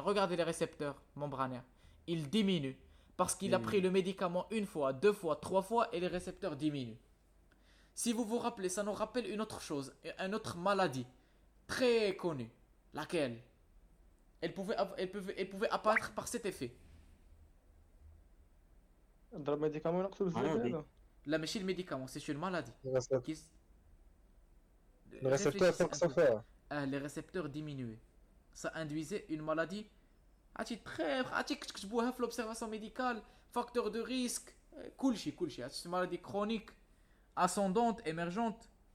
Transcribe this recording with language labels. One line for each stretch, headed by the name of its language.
French: Regardez les récepteurs membranaires. Ils diminuent. Parce qu'il a pris le médicament une fois, deux fois, trois fois et les récepteurs diminuent. Si vous vous rappelez, ça nous rappelle une autre chose. Une autre maladie. Très connue. Laquelle? Elle pouvait apparaître par cet effet.
Arabic: ضرب ميديكامون ينقصوا بزاف. لا ماشي الميديكامون,
French: c'est une maladie. Le récepteur sont forts. Les récepteurs diminués. Ça induisait une maladie.
Arabic: عرفتي تكتبوها في l'observation médicale,
French: facteur de risque,
Arabic: كلشي.
French: C'est une maladie chronique, ascendante, émergente.